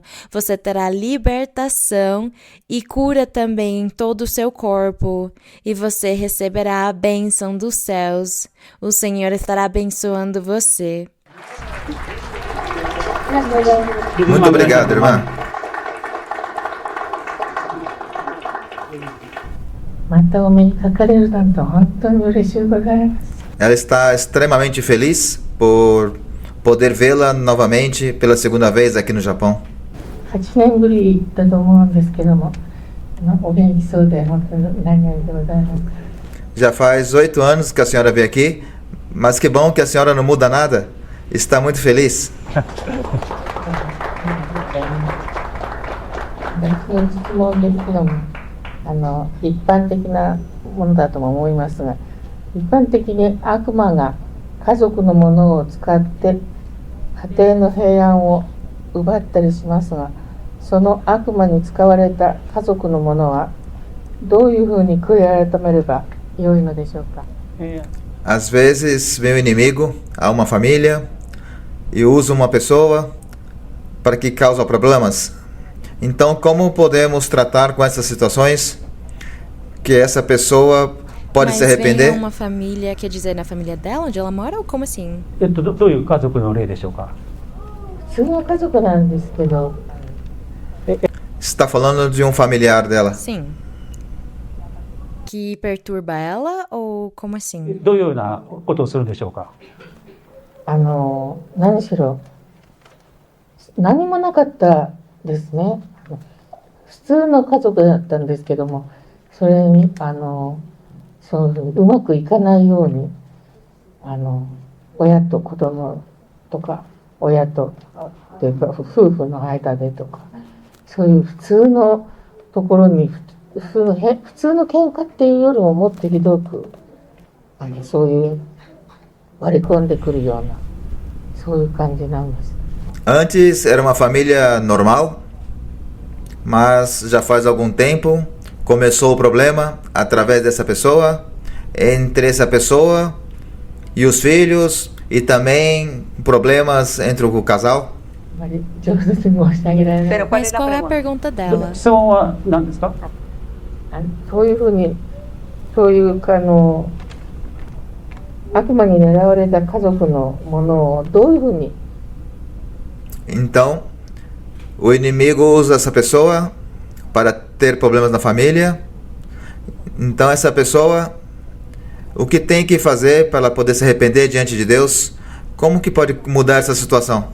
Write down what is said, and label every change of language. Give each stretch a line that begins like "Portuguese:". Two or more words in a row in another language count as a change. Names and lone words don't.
Portuguese: Você terá libertação e cura também em todo o seu corpo. E você receberá a bênção dos céus. O Senhor estará abençoando você. Muito obrigado, irmã.
Japanese: またお目にかかれるなんて本当に嬉しいございます。
Portuguese: Ela está extremamente feliz por poder vê-la novamente pela segunda vez aqui no Japão.
Japanese: 8 年ぶりだと思うんですけども、お元気そうで本当に何よりでございます。
Portuguese: Já faz 8 anos que a senhora veio aqui, mas que bom que a senhora não muda nada. Está muito feliz.
Japanese: 私の質問ですけども、一般的なものだとも思いますが、一般的に悪魔が家族のものを使って家庭の平安を奪ったりしますが、その悪魔に使われた家族のものはどういうふうに悔い改めれば良いのでしょうか。
Portuguese: Às vezes vem o inimigo a uma família e usa uma pessoa para que cause problemas. Então, como podemos tratar com essas situações que essa pessoa pode se Mas arrepender? vem uma família, quer dizer, na família dela, onde ela mora, ou como assim?
Japanese: どういう家族の例でしょうか？普通の家族なんですけど、
Portuguese: Está falando de um familiar dela. Sim. Que perturba ela, ou como assim?
Japanese: どういうようなことをするんでしょうか？何しろ何もなかったですね。普通の家族だったんですけども、それにそういうふうにうまくいかないように親と子供とか親とというか夫婦の間でとか、そういう普通のところに普通の喧嘩っていうよりももっとひどくそういう割り込んでくるようなそういう感じなんです。
Portuguese: Antes era uma família normal, mas já faz algum tempo começou o problema através dessa pessoa, entre essa pessoa e os filhos, e também problemas entre o casal.
Japanese: あまり上手に申し上げられない。
Portuguese: Mas qual é a pergunta dela?
Japanese: 質問は何ですか？そういうふうにそういう悪魔に狙われた家族のものをどういうふうに
Portuguese: Então, o inimigo usa essa pessoa para ter problemas na família. Então, essa pessoa, o que tem que fazer para ela poder se arrepender diante de Deus? Como que pode mudar essa situação?